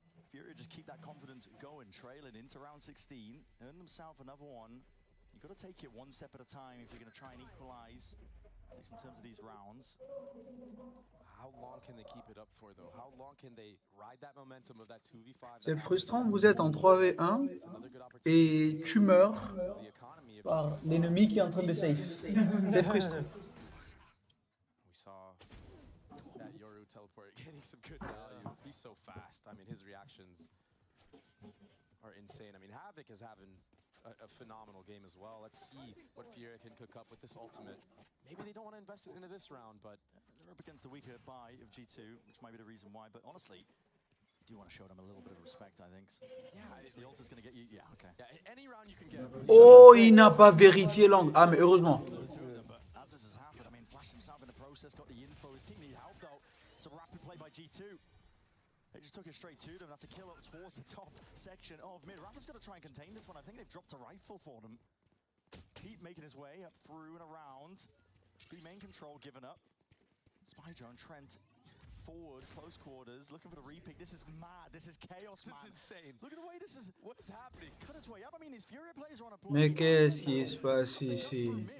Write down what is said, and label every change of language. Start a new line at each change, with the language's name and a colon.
English: Fury just keep that confidence going, trailing into round 16, earn themselves another one. You've got to take it one step at a time if you're going to try and equalize, at least in terms of these rounds. How long can they keep it up for though? How long can they ride that momentum of that 2v5?
French: C'est frustrant, vous êtes en 3v1 et tu meurs par l'ennemi qui est en train de save. C'est frustrant.
English: We saw that Yoru teleport getting some good value. He's so fast. I mean, his reactions are insane. I mean, Havoc is having a phenomenal game as well. Let's see what Fury can cook up with this ultimate. Maybe they don't want to invest it into this round, but they're up against the weaker buy of G2, which might be the reason why. But honestly, I do want to show them a little bit of respect, I think. So, yeah, the ult is going to get you. Yeah, okay. Yeah, any round you can get.
French: Oh, il n'a pas vérifié l'angle. Ah, mais heureusement.
English: As this has happened, I mean, flashed himself in the process, got the info. His team need help though. It's a rapid play by G2. They just took it straight to them. That's a kill up towards the top section of mid. Rafa's got to try and contain this one. I think they've dropped a rifle for them. Pete making his way up through and around. B main control given up. Spy drone, Trent forward, close quarters, looking for the repick. This is mad. This is chaos, man. This is insane. Look at the way this is. What is happening? Cut his way up. I mean, his Fury players are on a play.
French: Mais qu'est-ce qui se passe ici?